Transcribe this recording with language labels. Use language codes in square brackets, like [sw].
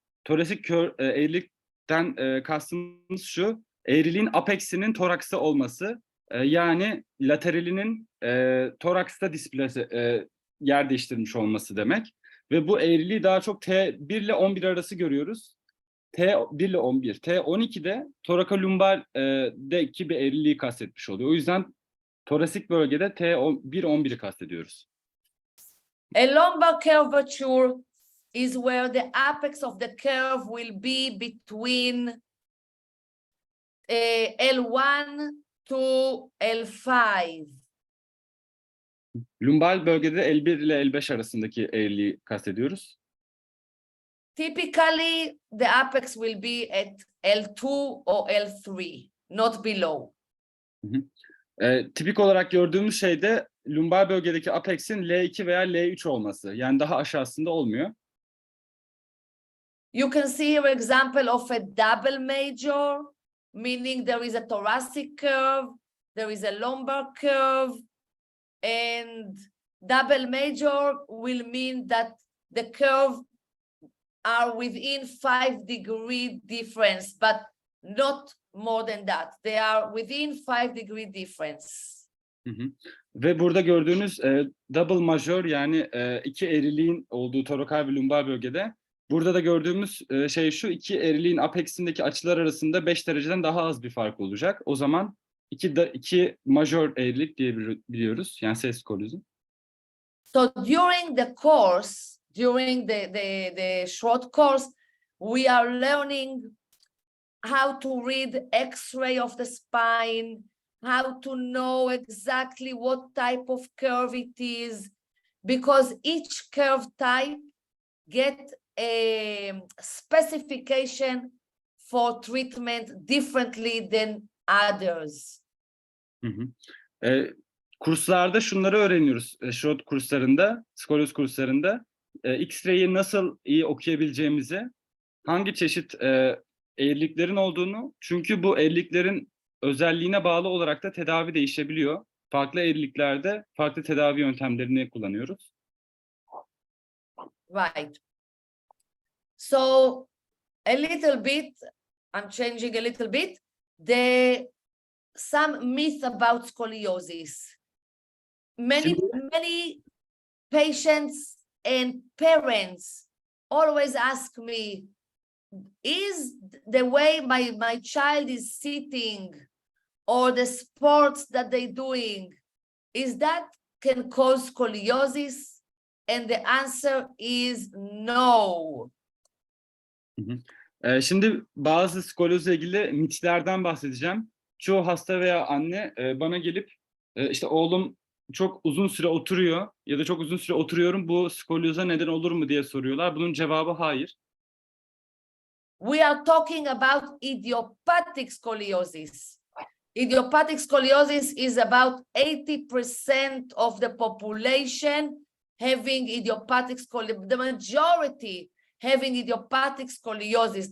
[tr] Torasik eğrilikten kastımız şu, eğriliğin apeksinin toraksta olması, yani lateralinin toraksta yer değiştirmiş olması demek. Ve bu eğriliği daha çok T1 ile 11 arası görüyoruz. T1 ile 11. T12'de torakolumbar'deki bir eğriliği kastetmiş oluyor. O yüzden torasik bölgede T1-11'i kastediyoruz. [en] A lumbar curvature is where the apex of the curve will be between L1 to L5. [tr] Lumbal bölgede L1 ile L5 arasındaki eğriliği kastediyoruz. [en] Typically, the apex will be at L2 or L3, not below. [tr] Tipik olarak gördüğümüz şey de lumbar bölgedeki apex'in L2 veya L3 olması. Yani daha aşağısında olmuyor. [en] You can see here example of a double major, meaning there is a thoracic curve, there is a lumbar curve, and double major will mean that the curve are within 5-degree difference, but not more than that. They are within 5-degree difference. Hı hı. [tr] Ve burada gördüğünüz double major, yani iki eğriliğin olduğu torakal ve lumbar bölgede. Burada da gördüğümüz şey şu, iki eğriliğin apexindeki açılar arasında 5 dereceden daha az bir fark olacak. O zaman iki major eğrilik diyebiliyoruz. Yani ses skolyozu. [en] So during the course, during the short course, we are learning how to read X-ray of the spine, how to know exactly what type of curve it is, because each curve type get a specification for treatment differently than others. Hı hı. [tr] Kurslarda şunları öğreniyoruz. Short kurslarında, skolyoz kurslarında X-ray'i nasıl iyi okuyabileceğimizi, hangi çeşit eğriliklerin olduğunu, çünkü bu eğriliklerin özelliğine bağlı olarak da tedavi değişebiliyor. Farklı eğriliklerde farklı tedavi yöntemlerini kullanıyoruz. [en] Right. So a little bit, I'm changing a little bit, some myth about scoliosis. Many patients and parents always ask me, is the way my child is sitting or the sports that they're doing, is that can cause scoliosis? And the answer is no. [tr] Şimdi bazı skolyozla ilgili mitlerden bahsedeceğim. Çoğu hasta veya anne bana gelip işte oğlum çok uzun süre oturuyor ya da çok uzun süre oturuyorum, bu skolyoza neden olur mu diye soruyorlar. Bunun cevabı hayır. [en] We are talking about idiopathic scoliosis. Idiopathic scoliosis is about 80% of the population having idiopathic scoliosis, the majority having idiopathic scoliosis.